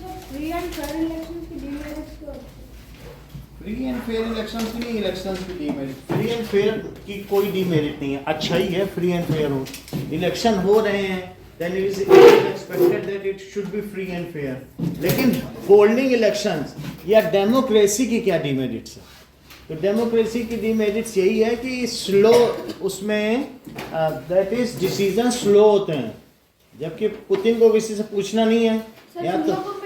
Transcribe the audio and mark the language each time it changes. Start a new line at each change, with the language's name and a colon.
English: free and fair elections की demerits क्या? Free and fair elections की नहीं, इलेक्शंस की डीमेरिट। फ्री एंड फेयर की कोई डीमेरिट नहीं है, अच्छा ही है फ्री एंड फेयर हो।
Hindi: इलेक्शन हो रहे हैं
English: then it is expected that it should be free and fair।
Hindi: लेकिन होल्डिंग इलेक्शंस या डेमोक्रेसी की क्या डीमेरिट्स है? तो डेमोक्रेसी की डीमेरिट्स यही है कि स्लो उसमें
English: that is decision slow
Hindi: होते हैं, जबकि पुतिन को किसी से पूछना नहीं है। या तो